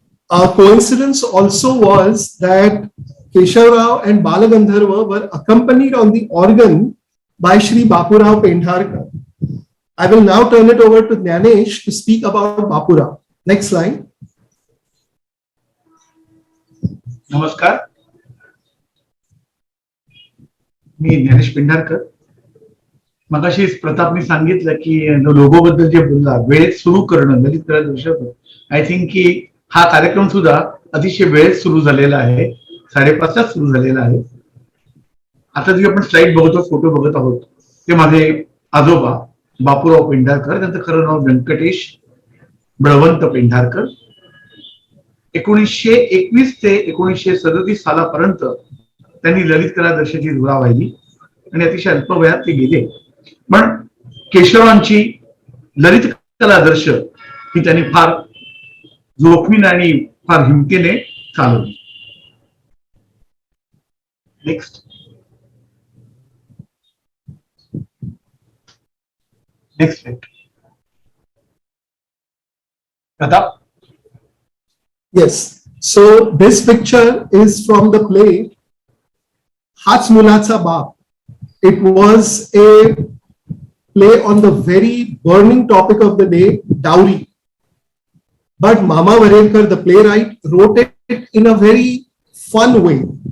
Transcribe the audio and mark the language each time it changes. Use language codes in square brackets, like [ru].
[en] A coincidence also was that Keshavrao and Balagandharva were accompanied on the organ by Shri Bapurao Pendharkar. I will now turn it over to Jnanesh to speak about Bapurao. Next slide. [mr] नमस्कार, मी ज्ञानेश पेंढारकर. मगाशी प्रतापने सांगितलं की logo बद्दल जे बोलला, वेळेत सुरू करणं ललित कला दर्शक. [en] I think [mr] की हा कार्यक्रम सुद्धा अतिशय वेळेत सुरू झालेला आहे, 5:30 सुरू झालेला आहे. आता जे आपण स्लाइड बघतो, फोटो बघत आहोत, ते माझे आजोबा बापूराव पेंढारकर. त्यांचं खरं नाव व्यंकटेश बळवंत पेंढारकर. 1921 ते 1937 सालापर्यंत त्यांनी ललित कला दर्शाची धुरा वाहिली आणि अतिशय अल्प वयात ते गेले. पण केशवांची ललित कला दर्श ही त्यांनी फार जोखमीने आणि फार हिमतीने चालवली. [en] Next next Pratap. Yes. So this picture is from the play Haच मुलाचा बाप. It was a play on the very burning topic of the day, dowry. But Mama Varelkar, the playwright, wrote it in a very fun way.